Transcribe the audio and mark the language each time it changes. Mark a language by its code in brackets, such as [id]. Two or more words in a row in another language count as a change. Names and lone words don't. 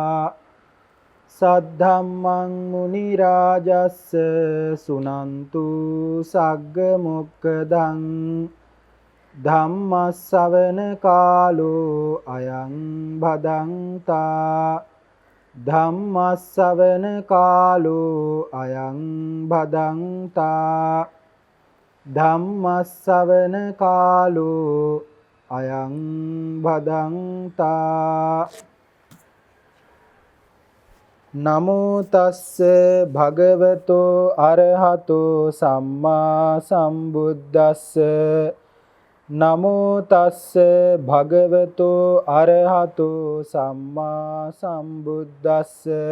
[pi] सद्धम्मं मुनिराजस्य सुनन्तु सग्गमुक्खदं धम्मश्रवण कालो अयं भदन्ता धम्मश्रवण कालो अयं भदन्ता ධම්මස්සවන කාලෝ අයං භදන්තා නමෝ තස්ස භගවතෝ අරහතෝ සම්මා සම්බුද්දස්ස නමෝ තස්ස භගවතෝ අරහතෝ සම්මා සම්බුද්දස්ස